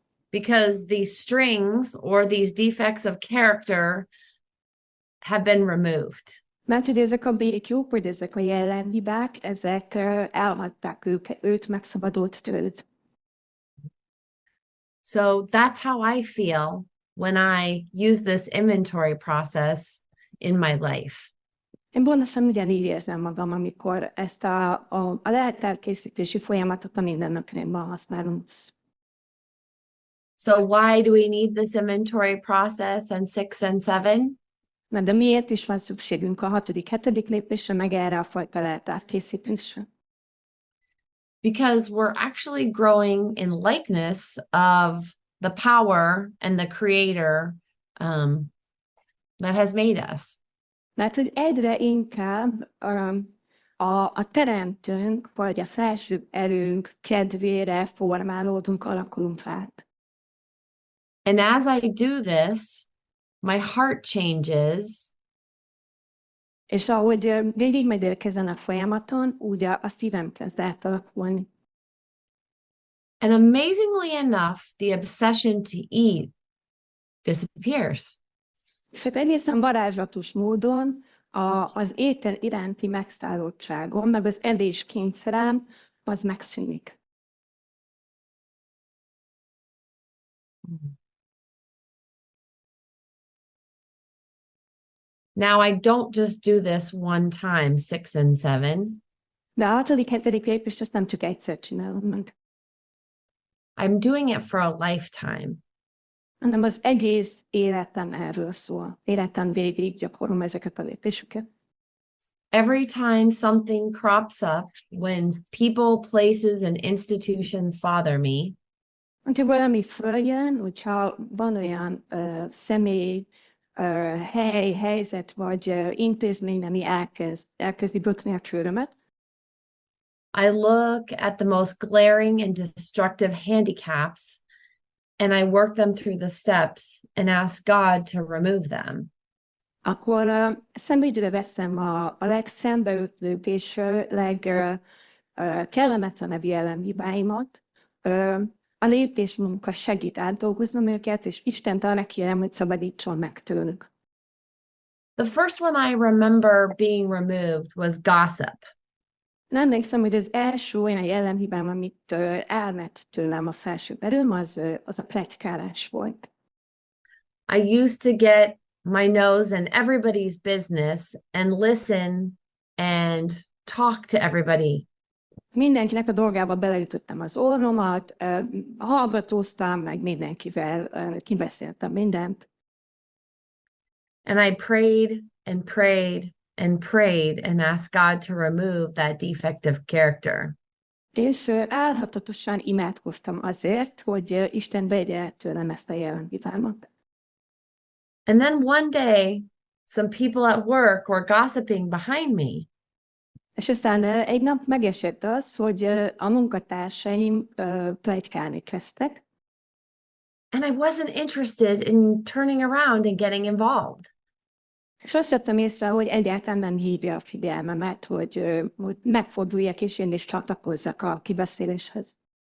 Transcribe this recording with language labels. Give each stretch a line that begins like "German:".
English: Because these strings or these defects of character have been removed.
Hungarian: Mert hogy ezek a békjók, vagy ezek a jellemhibák, ezek elhagyták őt megszabadult tőled.
English: So that's how I feel when I use this inventory process in my life.
Hungarian: Én pontosan ugyanígy érzem magam, amikor ezt a leltárkészítési folyamatot a mindennapjainkban használom.
English: So why do we need this inventory process on 6 and 7?
Hungarian: Na, de miért is van szükségünk a 6., 7. lépésre, meg erre a fajta leltárkészítésre?
English: Because we're actually growing in likeness of the power and the creator that has made us.
Hungarian: Mert hogy egyre inkább a teremtőnk, vagy a felsőbb erőnk kedvére formálódunk, alakulunk át.
English: And as I do this, my heart changes.
Hungarian: És ahogy végig megyek ezen a folyamaton, úgy a szívem kezd átalakulni.
English: And amazingly enough, the obsession to eat disappears.
Hungarian: És hát egészen varázslatos módon az étel iránti megszállottságom, meg az edés kényszerem, az megszűnik.
English: Now, I don't just do this one time, 6 and 7.
Hungarian: De a 6., 7. lépést azt nem csak egyszer csinálom meg,
English: I'm doing it for a lifetime.
Hungarian: hanem az egész életem erről szól. Életem végig gyakorlom ezeket a lépéseket.
English: Every time something crops up, when people, places, and institutions bother me,
Hungarian: Hogyha valami följön, hogyha van olyan személy, hely, helyzet vagy intézmény, ami elkezdi bökni a csőrömet,
English: I look at the most glaring and destructive handicaps, and I work them through the steps and ask God to remove them.
Hungarian: akkor szemügyre veszem a legszembeötlőbb és legkellemetlenebb jellemhibáimat. A lépésmunka segít átdolgoznom őket, és Istent arra kérem, hogy szabadítson meg tőlük.
English: The first one I remember being removed was gossip.
Hungarian: Emlékszem, hogy az első olyan jellemhibám, amit elment tőlem a felső erőm, az a pletykálás volt.
English: I used to get my nose in everybody's business and listen and talk to everybody.
Hungarian: Mindenkinek a dolgába beleütöttem az orromat, hallgatóztam, meg mindenkivel kibeszéltem mindent.
English: And I prayed and prayed and prayed and asked God to remove that defective character.
Hungarian: És álhatatosan imádkoztam azért, hogy Isten vegye tőlem ezt a jellemhibámat.
English: And then one day, some people at work were gossiping behind me.
Hungarian: És aztán egy nap megesett az, hogy a munkatársaim pletykálni kezdtek.
English: And I wasn't interested in turning around and getting involved.
Hungarian: És azt vettem észre, hogy egyáltalán nem hívja a figyelmemet, hogy megforduljak és én is csatlakozzak a kibeszéléshez.